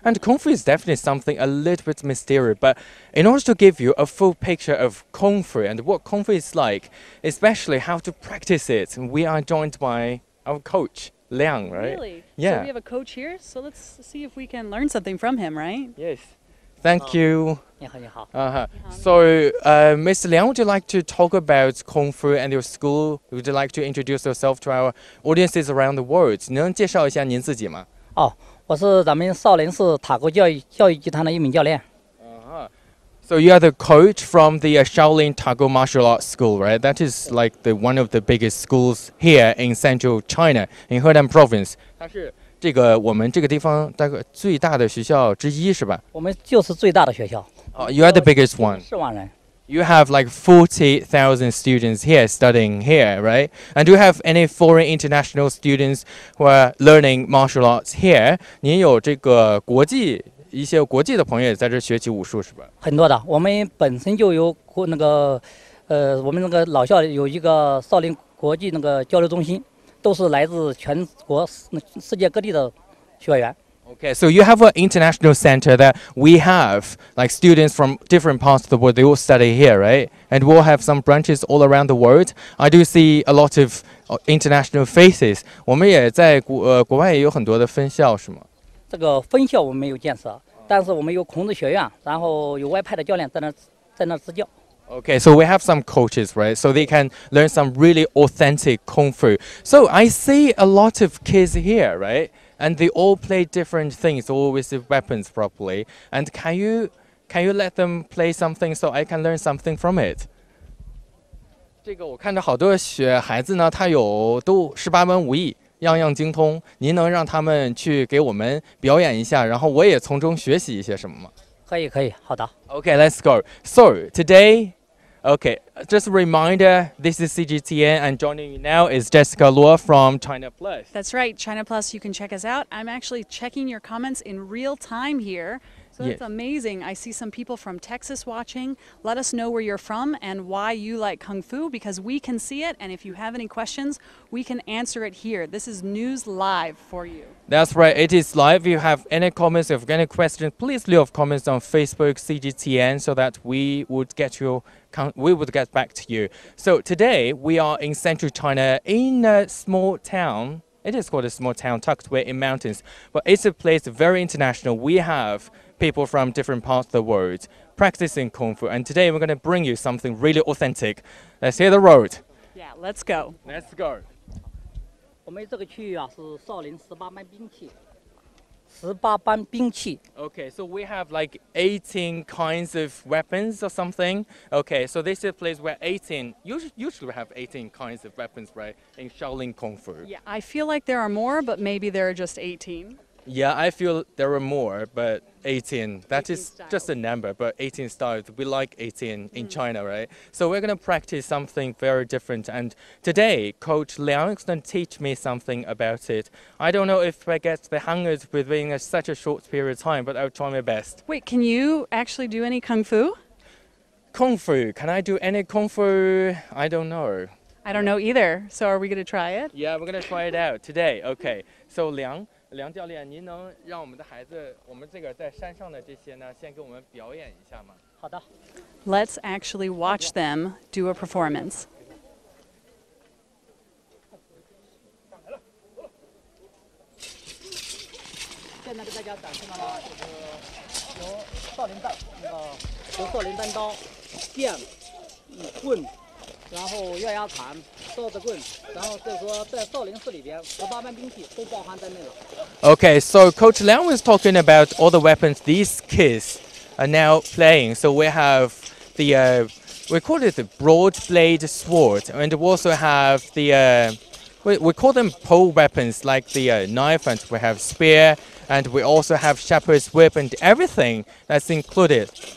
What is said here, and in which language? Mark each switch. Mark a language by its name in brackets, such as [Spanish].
[English] And Kung Fu is definitely something a little bit mysterious, but in order to give you a full picture of Kung Fu and what Kung Fu is like, especially how to practice it, we are joined by our coach, Liang, right? Really? Yeah. So we have a coach here, so let's see if we can learn something from him, right? Yes. Thank you. So, Mr. Liang, would you like to talk about Kung Fu and your school? Would you like to introduce yourself to our audiences around the world? [Chinese] 你能介绍一下您自己吗？我是咱们少林寺塔国教育集团的一名教练。 [English] So you are the coach from the Shaolin Tago Martial Arts School, right? That is like one of the biggest schools here in central China, in Henan province. [Chinese] 它是我们这个地方大概最大的学校之一，是吧？我们就是最大的学校。 [English] You are the biggest one. [Chinese] 4万人。 [English] You have like 40,000 students here studying here, right? And do you have any foreign international students who are learning martial arts here? [Chinese] 您有一些国际的朋友也在这学习武术，是吧？很多的，我们本身就有我们老校有一个少林国际交流中心。都是来自全国世界各地的学员。 [English] Okay, so you have an international center that we have, like students from different parts of the world, they all study here, right? And we'll have some branches all around the world. I do see a lot of international faces. [Chinese] 我们也在国外也有很多的分校，是吗？这个分校我们没有建设，但是我们有孔子学院，然后有外派的教练在那支教。 [English] Okay, so we have some coaches, right? So they can learn some really authentic Kung Fu. So I see a lot of kids here, right? And they all play different things, all with the weapons properly. And can you let them play something so I can learn something from it? [Chinese] 这个我看着好多孩子呢，他都18门武艺，样样精通。您能让他们去给我们表演一下，然后我也从中学习一些什么吗？可以可以，好的。 [English] Okay, let's go. So today, okay, just a reminder, this is CGTN and joining you now is Jessica Luo from China Plus. That's right, China Plus, you can check us out. I'm actually checking your comments in real time here. So Yeah. it's amazing. I see some people from Texas watching. Let us know where you're from and why you like Kung Fu, because we can see it. And if you have any questions, we can answer it here. This is news live for you. That's right, it is live. If you have any comments, if you have any questions, please leave comments on Facebook CGTN so that we would get back to you. So today we are in central China in a small town. It is called a small town tucked away in mountains, but it's a place very international. We have people from different parts of the world practicing Kung Fu, and today we're going to bring you something really authentic. Let's hit the road. Yeah, let's go. Let's go. [Chinese] 我们这个区域啊是少林18般兵器，18般兵器。 [English] Okay, so we have like 18 kinds of weapons or something. Okay, so this is a place where 18, usually we have 18 kinds of weapons, right, in Shaolin Kung Fu. Yeah, I feel like there are more, but maybe there are just 18. Yeah, I feel there are more, but 18, that 18 is just a number, but 18 styles, we like 18 in China, right? So we're going to practice something very different, and today Coach Liang is going to teach me something about it. I don't know if I get the hang of it within such a short period of time, but I'll try my best. Wait, can you actually do any Kung Fu? Kung Fu, can I do any Kung Fu? I don't know. I don't know either. So are we going to try it? Yeah, we're going to try it out today. Okay, so [Chinese] 梁教练，您能让我们的孩子，我们这个在山上的这些呢，先给我们表演一下吗？好的。 [English] Let's actually watch them do a performance. [Chinese] 现在给大家展示的呢，就是由少林单刀、剑、棍。然后月牙铲、刀子棍，然后就是说在少林寺里边18般兵器都包含在内了。 [English] Okay, so Coach Liang was talking about all the weapons these kids are now playing. So we have the we call it the broad blade sword, and we also have the we call them pole weapons like the knife, and we have spear, and we also have shepherd's whip, and everything that's included.